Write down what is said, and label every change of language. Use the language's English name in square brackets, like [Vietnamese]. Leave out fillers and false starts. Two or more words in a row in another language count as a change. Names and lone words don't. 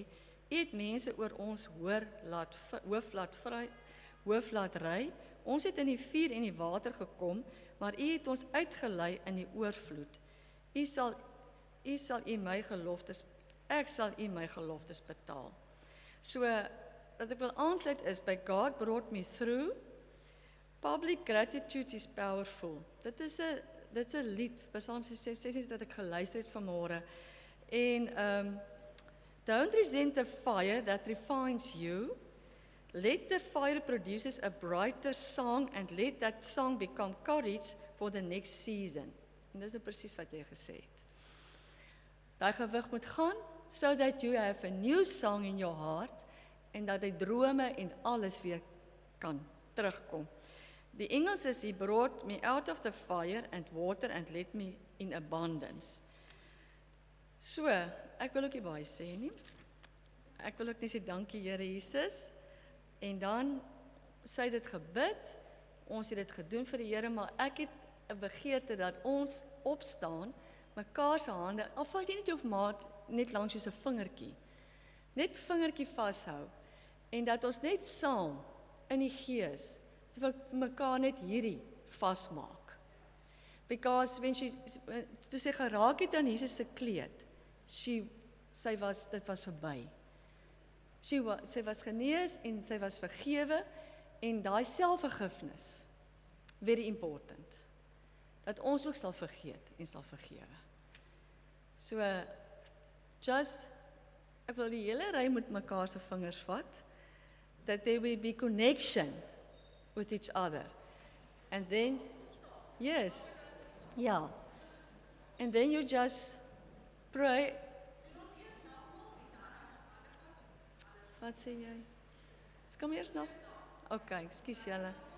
[Afrikaans] U het mense oor ons hoof laat ry. Ons het in die vuur en die water gekom, maar U het ons uitgelei in die oorvloed. Ek sal U my geloftes betaal. So, wat ek wil aansluit is, by [English] God brought me through, public gratitude is powerful. [Afrikaans] Dit is 'n lied, Psalm 66 dat ek geluister het vanmôre. En, [English] don't resent the fire that refines you. Let the fire produces a brighter song and let that song become courage for the next season. [Afrikaans] En dis presies wat jy gesê het. Daai gewig moet gaan, [English] so that you have a new song in your heart, [Afrikaans] en dat die drome en alles weer kan terugkom. Die Engels is, [English] He brought me out of the fire and water and led me in abundance. [Afrikaans] So, ek wil ook nie baie sê nie. Ek wil ook net sê dankie Here Jesus. En dan sy dit gebid, ons het dit gedoen vir die Here, maar ek het 'n begeerte dat ons opstaan, mekaar se hande, al vat jy net jou maat net langs jou se vingertjie, net vingertjie vashou en dat ons net saam in die gees vir mekaar net hierdie vasmaak. [English] Because when [Afrikaans] toe sy geraak het aan Jesus se kleed, dit was verby. Sy was genees en sy was vergewe en daai selfvergifnis, [English] very important, [Afrikaans] dat ons ook sal vergeet en sal vergewe. So, ek wil die hele ry met mekaar se vingers vat, [English] that there will be connection with each other. And then, yes, yeah. And then you just pray. [Afrikaans] Wat sê jy? Kom eers nog? Okay, ekskuus julle.